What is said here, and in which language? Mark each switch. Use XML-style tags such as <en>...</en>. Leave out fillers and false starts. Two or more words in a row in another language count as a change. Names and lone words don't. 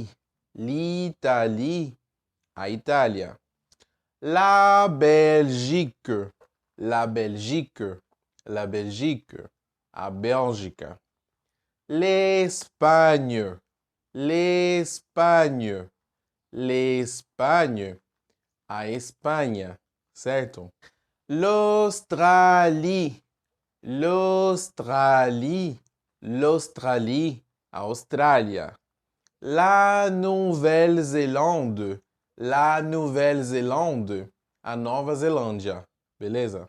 <fr>L'Italie.</fr> <pt>A Itália.</pt> <fr>La Belgique. La Belgique. La Belgique.</fr> <pt>A Bélgica.</pt> <fr>L'Espagne. L'Espagne. L'Espagne.</fr> <pt>A Espanha. Certo?</pt> <fr>L'Australie. L'Australie. L'Australie.</fr> <pt>A Austrália.</pt> <fr>La Nouvelle-Zélande. La Nouvelle-Zélande.</fr> <pt>A Nova Zelândia. Beleza?</pt>